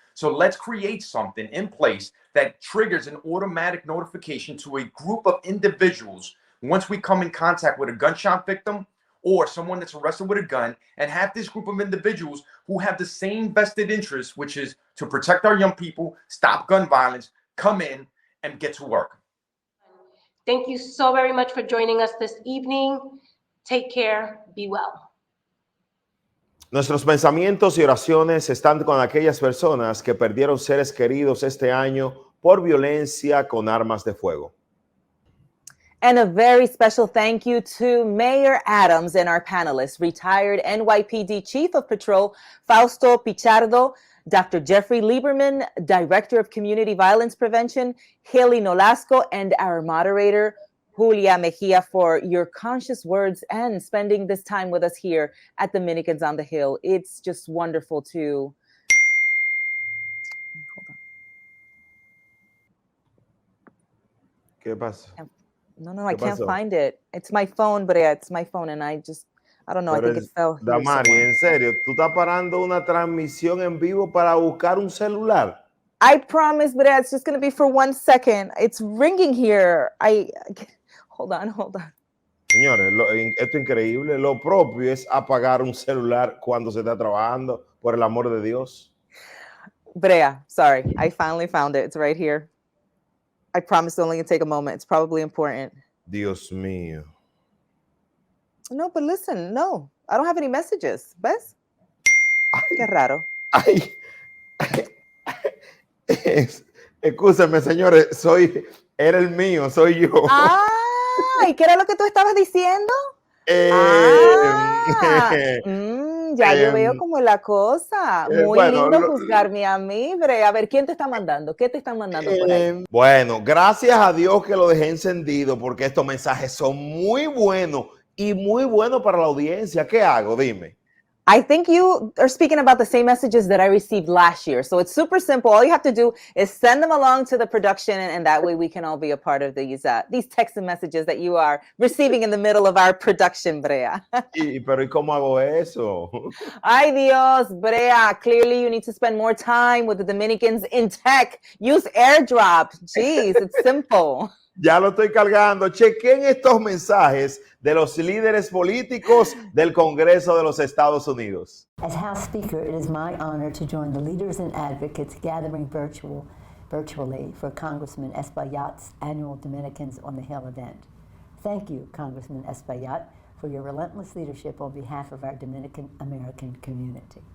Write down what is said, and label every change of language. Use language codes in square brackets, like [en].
[en] So let's create something in place that triggers an automatic notification to a group of individuals once we come in contact with a gunshot victim or someone that's arrested with a gun, and have this group of individuals who have the same vested interest, which is to protect our young people, stop gun violence, come in and get to work. Thank you so very much for joining us this evening. Take care. Be well. [es] Nuestros pensamientos y oraciones están con aquellas personas que perdieron seres queridos este año por violencia con armas de fuego. [en] And a very special thank you to Mayor Adams and our panelists, retired NYPD Chief of Patrol Fausto Pichardo, Dr. Jeffrey Lieberman, Director of Community Violence Prevention, Haley Nolasco, and our moderator, Julia Mejia, for your conscious words and spending this time with us here at Dominicans on the Hill. It's just wonderful to... [es] ¿Qué pasa? [en] No, I can't find it. It's my phone, Brea. It's my phone, and I'm I don't know. I [es] Pero [en] think it fell here [es] Damaris, [en] somewhere. [es] en serio, ¿tú estás parando una transmisión en vivo para buscar un celular? [en] I promise, but it's just going to be for 1 second. It's ringing here. Hold on. [es] Señores, esto es increíble. Lo propio es apagar un celular cuando se está trabajando, por el amor de Dios. [en] Brea, sorry. I finally found it. It's right here. I promise it's only going to take a moment. It's probably important. [es] Dios mío. [en] No, but listen, no. I don't have any messages. [es] ¿Ves? Qué raro. Ay. Excúsenme, señores, era el mío, soy yo. ¿Y qué era lo que tú estabas diciendo? Ya yo veo como la cosa. Muy lindo juzgarme a mí, Brea. A ver, ¿quién te está mandando? ¿Qué te están mandando por ahí? Bueno, gracias a Dios que lo dejé encendido porque estos mensajes son muy buenos y muy buenos para la audiencia. ¿Qué hago? Dime. [en] I think you are speaking about the same messages that I received last year. So it's super simple. All you have to do is send them along to the production, and that way we can all be a part of these text messages that you are receiving in the middle of our production, Brea. [es] Pero ¿y cómo hago eso? Ay, Dios, Brea. [en] Clearly, you need to spend more time with the Dominicans in tech. Use AirDrop. Jeez, it's simple. [es] Ya lo estoy cargando. Chequen estos mensajes de los líderes políticos del Congreso de los Estados Unidos. [en] As House Speaker, it is my honor to join the leaders and advocates gathering virtually for Congressman Espaillat's annual Dominicans on the Hill event. Thank you, Congressman Espaillat, for your relentless leadership on behalf of our Dominican American community.